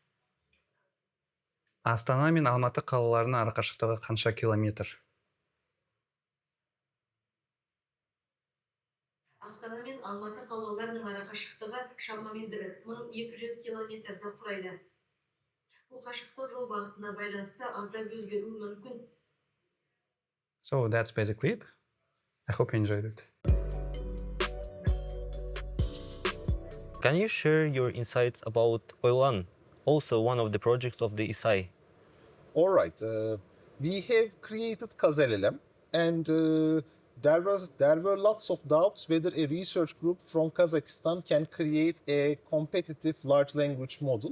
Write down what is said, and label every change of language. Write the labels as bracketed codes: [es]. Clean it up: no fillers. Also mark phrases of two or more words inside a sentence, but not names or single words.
[kk] Астана мен Алматы қалаларының арақашықтығы қанша километр? Астана мен Алматы қалаларының арақашықтығы шамамен 1200 километрді құрайды. Бұл қашықтық жол бағытына байланысты аздап өзгеруі мүмкін. [en] So that's basically it. I hope you enjoyed it. Can you share your insights about Oilan, also one of the projects of the ISAI? All right, we have created KazLLM, and there were lots of doubts whether a research group from Kazakhstan can create a competitive large language model.